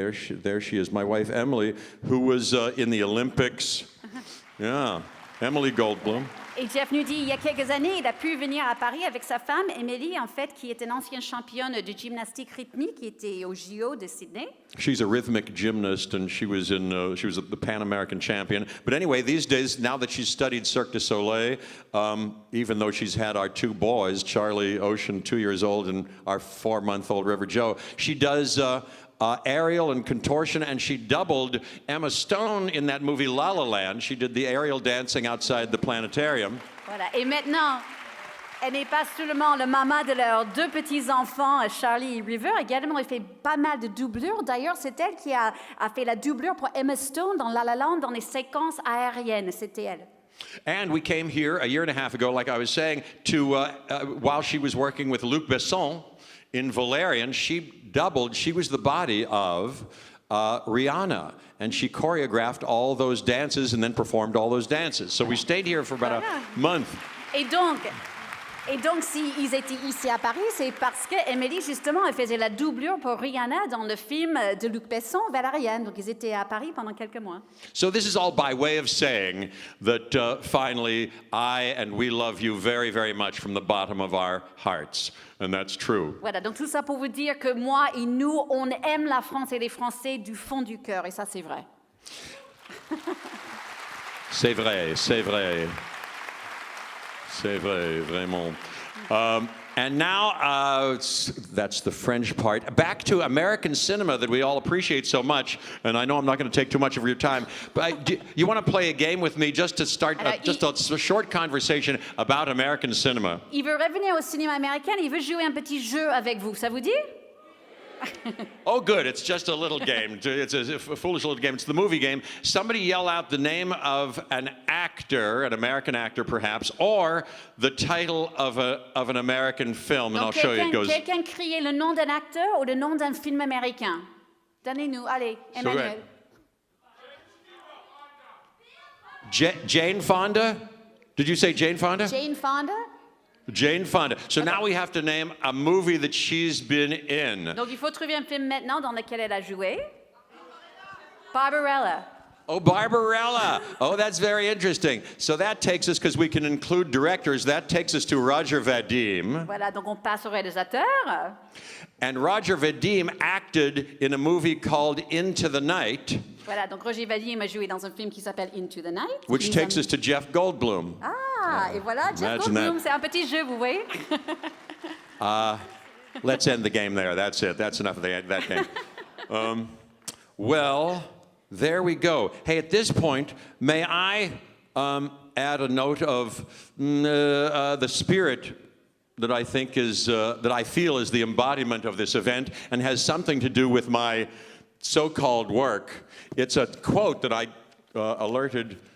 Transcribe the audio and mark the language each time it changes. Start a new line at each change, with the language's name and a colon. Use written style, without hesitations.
English: There she is, my wife, Emily, who was in the Olympics. Yeah. Emily Goldblum.
French: Et Jeff nous dit, il y a quelques années, il a pu venir à Paris avec sa femme, Emily, en fait, qui est une ancienne championne de gymnastique rythmique, qui était au JO de Sydney.
English: She's a rhythmic gymnast, and she was the Pan American champion. But anyway, these days, now that she's studied Cirque du Soleil, even though she's had our 2 boys, Charlie Ocean, 2 years old, and our 4-month-old River Joe, she does aerial and contortion, and she doubled Emma Stone in that movie La La Land. She did the aerial dancing outside the planetarium.
French: Voilà. Et maintenant, elle n'est pas seulement le maman de leurs 2 petits-enfants, Charlie et River. Également, elle fait pas mal de doublures. D'ailleurs, c'est elle qui a fait la doublure pour Emma Stone dans La La Land, dans les séquences aériennes. C'était elle.
English: And we came here a year and a half ago, like I was saying, to while she was working with Luc Besson in Valerian, she was the body of Rihanna, and she choreographed all those dances and then performed all those dances. So we stayed here for about a month.
French: Et donc, s'ils étaient ici à Paris, c'est parce qu'Emily, justement, elle faisait la doublure pour Rihanna dans le film de Luc Besson, Valériane. Donc, ils étaient à Paris pendant quelques mois.
English: So this is all by way of saying that finally, we love you very, very much from the bottom of our hearts. And that's true.
French: Voilà, donc tout ça pour vous dire que moi et nous, on aime la France et les Français du fond du cœur. Et ça, c'est vrai. C'est vrai, c'est vrai. C'est vrai, vraiment.
English: And now, that's the French part. Back to American cinema that we all appreciate so much. And I know I'm not going to take too much of your time. But you want to play a game with me just to start just a short conversation about American cinema?
French: Il veut revenir au cinéma américain. Il veut jouer un petit jeu avec vous. Ça vous dit?
English: Oh, good. It's just a little game. It's a foolish little game. It's the movie game. Somebody yell out the name of an actor, an American actor perhaps, or the title of an American film, and I'll show you. It goes.
French: Quelqu'un crie le nom d'un acteur ou le nom d'un film américain. Donnez-nous, allez, Emmanuel.
English: Jane Fonda? Did you say Jane Fonda? Jane Fonda? Jane Fonda. So now we have to name a movie that she's been in.
French: Donc il faut trouver un film maintenant dans lequel elle a joué. Barbarella.
English: Oh, Barbarella. Oh, that's very interesting. So that takes us, because we can include directors, that takes us to Roger Vadim.
French: Voilà, donc on passe au réalisateur.
English: And Roger Vadim acted in a movie called Into the Night.
French: Voilà, donc Roger Vadim a joué dans un film qui s'appelle Into the Night.
English: Which takes us to Jeff Goldblum.
French: Ah, et voilà, Jeff Goldblum, c'est un petit jeu, vous voyez.
English: Let's end the game there. That's it. That's enough of that game. Well, there we go. Hey, at this point, may I add a note of the spirit that I think is, that I feel is the embodiment of this event and has something to do with my so-called work. It's a quote that I alerted